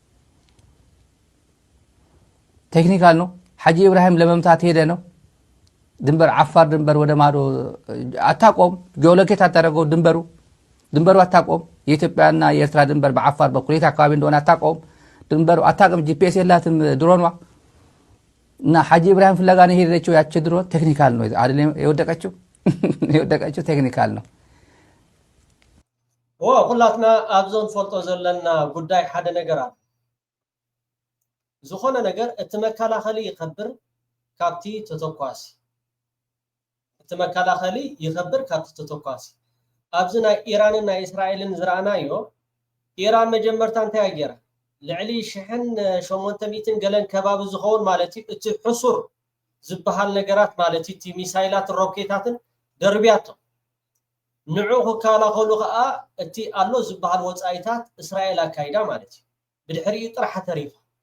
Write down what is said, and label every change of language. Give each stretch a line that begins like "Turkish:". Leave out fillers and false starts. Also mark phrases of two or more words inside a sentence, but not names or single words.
Amharic: ቴክኒካል ነው ሐጂ ኢብራሂም ለመምታት ሄደ ነው ድንበር አፋር ድንበር ወደ ማዶ አታቆም ጂኦሎኬት አታረገው ድንበሩ አታቆም የኢትዮጵያና የኤርትራ ድንበር በአፋር በኩል የት አካባቢ እንደሆነ አታቆም ድንበሩ አታቆም ጂፒኤስ የላትም ድሮንዋ እና ሐጂ ኢብራሂም ፍለጋ ነው ሄደችው ያቺ ድሮን ቴክኒካል ነው አይደለም የወደቀችው ቴክኒካል ነው
Tigrinya: ኩላትና ኣብዞን ፈልጦ ዘለና ጉዳይ ሓደ ነገር አለ ዝኾነ ነገር እቲ መከላኸሊ ይኸብር ካብቲ ተተኳሲ ተመካላኸሊ ይኸብር ካብቲ ተተኳሲ ኣብዚ ናይ ኢራንን ናይ እስራኤልን ዝራእናዮ ኢራን መጀመርታ እንታይ ኣገራ ልዕሊ 1800 ገለን ከባቢ ዝኸውን ማለት እቲ ሕሱር ዝበሃል ነገራት ማለት እቲ ሚሳይላት ሮኬታትን ደርቢያቶ ንዑ ክከላኸሉ ከዓ እቲ ኣሎ ዝበሃል ወፃኢታት እስራኤል ኣካይዳ ማለት ብድሕሪኡ ጥራሕ ተሪፋ